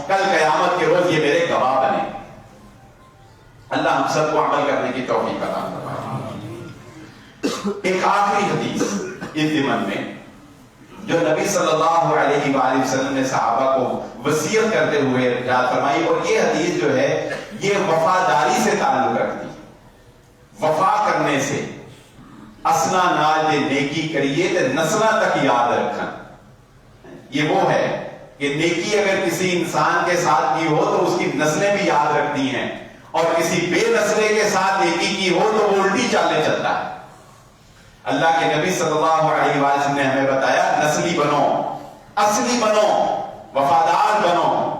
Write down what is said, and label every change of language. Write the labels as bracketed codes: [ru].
[ur] کل قیامت کے روز یہ میرے گواہ بنے. اللہ ہم سب کو عمل کرنے کی توفیق عطا فرمائے. ایک آخری حدیث اس ضمن میں جو نبی صلی اللہ علیہ وآلہ وسلم نے صحابہ کو وصیت کرتے ہوئے ارشاد فرمائی، اور یہ حدیث جو ہے یہ وفاداری سے تعلق رکھتی ہے. وفا کرنے سے [pa] اسنا نال دے نیکی کریے تے نسلہ تک یاد رکھن. [ur] یہ وہ ہے کہ نیکی اگر کسی انسان کے ساتھ کی ہو تو اس کی نسلیں بھی یاد رکھتی ہیں، اور کسی بے نسلے کے ساتھ نیکی کی ہو تو وہ الٹی چالیں چلتا ہے. اللہ کے نبی صلی اللہ علیہ وسلم نے ہمیں بتایا نسلی بنو، اصلی بنو، وفادار بنو.